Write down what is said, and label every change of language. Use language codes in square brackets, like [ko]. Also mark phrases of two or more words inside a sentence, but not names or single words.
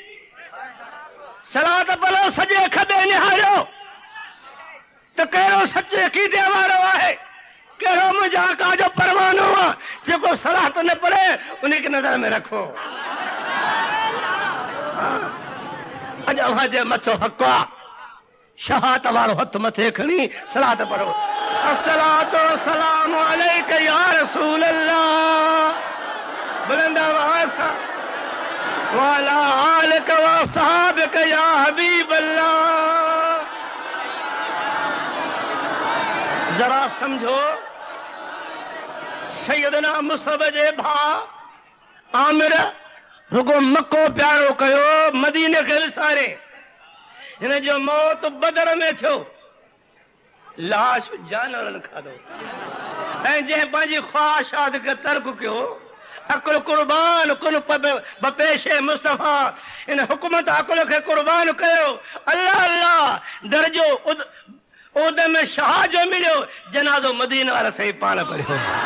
[sd] सलात पढ़ो सजे खबे निहारियो तो कहिड़ो सचे अक़ीदे वारो आहे, कहिड़ो मुंहिंजा आका जो परवानो आहे जेको सलात न पढ़े उनखे नज़र में रखो। अज अव्हां जे मथो हक़ आहे, शहादत वारो हथ मथे खणी सलात पढ़ो। [ar] الصلاة والسلام عليك يا رسول الله, [sd] बुलंद आवाज़ सां [ar] وعلى آلك وأصحابك يا حبيب الله. [sd] जरा समझो, सैयदना मुसअब जे भाउ आमिर रुगो मक्को प्यारो कयो मदीने खे विसारे हिन जो मौत बदर में थियो लाश जानवरनि खाधो ऐं जंहिं पंहिंजी ख्वाहिशात खे तर्क कयो [fa] عقل قربان کن به پیش مصطفی [sd] इन हुकूमत अकुल खे कुर्बान कयो अल्लाह अल्लाह दर्जो उद में शाह जो मिलियो जनाज़ो मदीना वारा सही पाण पढ़ियो